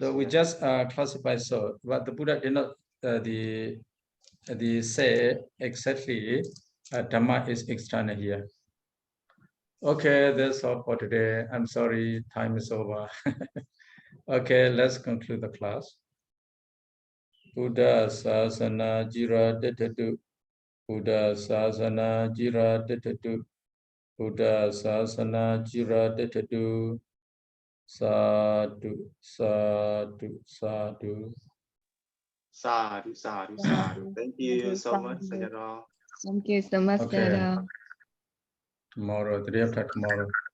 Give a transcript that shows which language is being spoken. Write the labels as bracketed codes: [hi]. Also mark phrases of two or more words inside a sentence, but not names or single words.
[en] So we just classify so, but the Buddha did not say exactly Dhamma is external here. Okay, that's all for today. I'm sorry, time is over. Okay, let's conclude the class. [pi] Buddha Sasana Jira Ditadu. Buddha Sasana Jira Ditadu. Buddha Sasana Jira Ditadu. Sadhu, sadhu, sadhu. Sadhu, sadhu, sadhu. [en] Thank you so much, Sayadaw. Thank you so much, Sayadaw. Tomorrow, the day after tomorrow.